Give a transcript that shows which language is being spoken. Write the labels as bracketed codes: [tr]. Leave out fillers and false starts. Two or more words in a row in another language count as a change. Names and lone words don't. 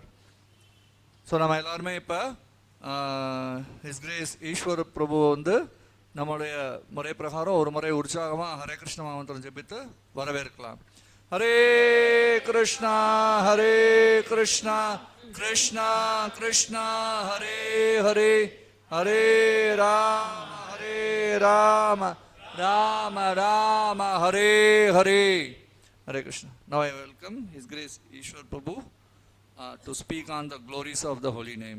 [ta] ஸோ நம்ம எல்லாருமே இப்போ [en] His Grace [ta] ஈஸ்வர் பிரபு வந்து நம்முடைய முறை பிரகாரம் ஒரு முறை உற்சாகமாக [sa] हरे कृष्ण [ta] மந்திரம் ஜெபித்து வரவேற்கலாம். [sa] हरे कृष्ण हरे कृष्ण कृष्ण कृष्ण हरे हरे हरे राम राम राम हरे हरे ஹரே ராம ராம ராம ஹரே ஹரே. हरे कृष्ण. [en] Now I welcome His Grace Ishwar Prabhu to speak on the glories of the holy name.